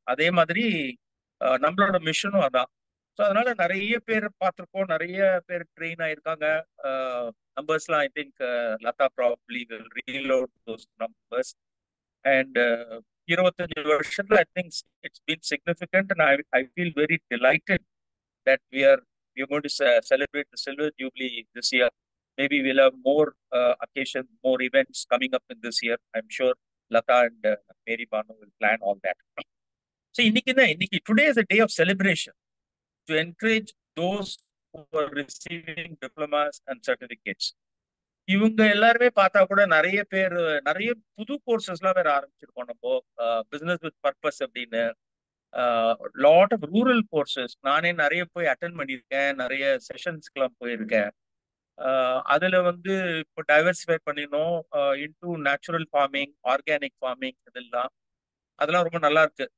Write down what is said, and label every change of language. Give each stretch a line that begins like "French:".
Tamil: அதே மாதிரி நம்மளோட மிஷனும் அதான். ஸோ அதனால நிறைய பேர் பார்த்துருக்கோம், நிறைய பேர் ட்ரெயின் ஆயிருக்காங்க.
English: நம்பர்ஸ்லாம் I think Lata probably will reload those numbers. And 25
Tamil: வருஷத்துல
English: I think it's been significant. And I feel very delighted that we are going to celebrate the Silver Jubilee this year. Maybe we'll have more occasions, more events coming up in this year. I'm sure Lata and Mary Banu will plan all that. So, today is a day of celebration to encourage those who are receiving diplomas and certificates.
Tamil: இவங்க எல்லாருமே பார்த்தா கூட நிறைய பேர் நிறைய புது கோர்சஸ்லாம் வேற ஆரம்பிச்சிருக்கோம். நம்ம பிசினஸ் வித் பர்பஸ் அப்படின்னு
English: lot of rural courses
Tamil: நானே நிறைய போய் அட்டென்ட் பண்ணியிருக்கேன், நிறைய செஷன்ஸ்க்கெல்லாம் போயிருக்கேன். அதுல வந்து இப்போ டைவர்சிஃபை பண்ணினோம்
English: into natural farming, organic farming,
Tamil: அதெல்லாம் ரொம்ப நல்லா இருக்கு.